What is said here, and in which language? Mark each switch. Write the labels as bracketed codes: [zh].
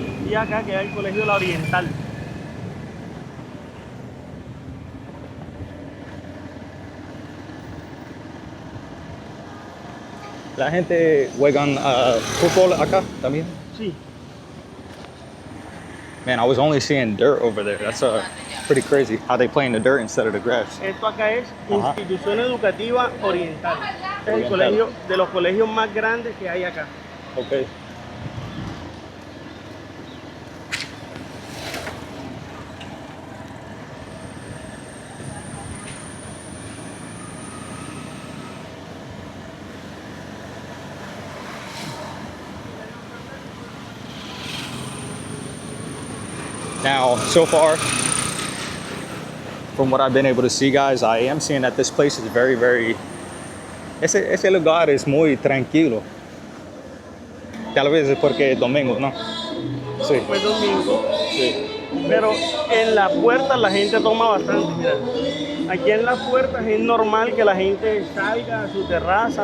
[es] Y acá queda el colegio La Oriental. La gente juegan fútbol acá también. Sí. [en] Man, I was only seeing dirt over there. That's pretty crazy how they play in the dirt instead of the grass. [es] Esto acá es Ajá. Institución Educativa Oriental. Este es el colegio de los colegios más grandes que hay acá. Okay. [en] Now, so far, from what I've been able to see, guys, I am seeing that this place is very, very... [es] Ese lugar es muy tranquilo. Tal vez es porque es domingo, ¿no? Sí. Pues domingo. Sí. Pero en la puerta la gente toma bastante, mira. Aquí en las puertas es normal que la gente salga a su terraza,